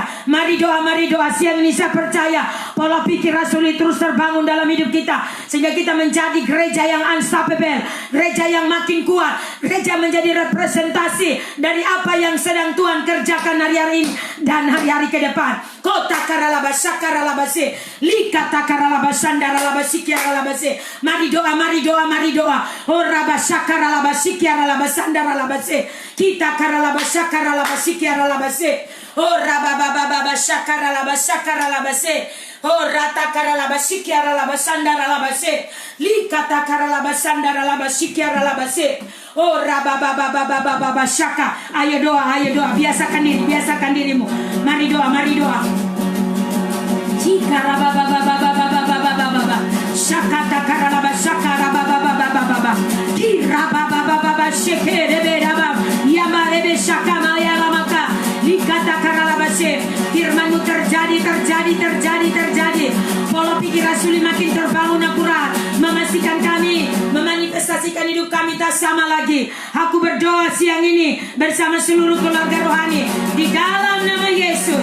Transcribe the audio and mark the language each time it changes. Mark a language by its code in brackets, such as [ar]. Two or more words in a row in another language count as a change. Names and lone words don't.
[id] Mari doa siang ini. Saya percaya pola pikir rasuli terus terbangun dalam hidup kita, sehingga kita menjadi gereja yang unstoppable, gereja yang makin kuat, gereja menjadi representasi dari apa yang sedang Tuhan kerjakan hari-hari ini dan hari-hari ke depan. Kota karalabasa karalabase, likata karalabasa daralabasi kiaralabase. Mari doa. Orabasa karalabasi kiaralabasa daralabase. Kita karalabasa karalabasi kiaralabase. Orababababasa karalabasa karalabase. Rata karalabasi kiaralabasa daralabase. Likata karalabasa daralabasi kiaralabase. Rabababababababashaka. Ayo doa. Biasakan dirimu. Mari doa. Jika rababababababababababa. Shakata karalabashaka rabababababababa. Di rabababababa shekerebe. Yamarebe shakama yalamaka. Likata karalabase. Firman-Mu terjadi. Pola pikir rasuli makin terbangun akurat, memastikan kami memanifestasikan hidup kami tak sama lagi. Aku berdoa siang ini bersama seluruh keluarga rohani di dalam nama Yesus.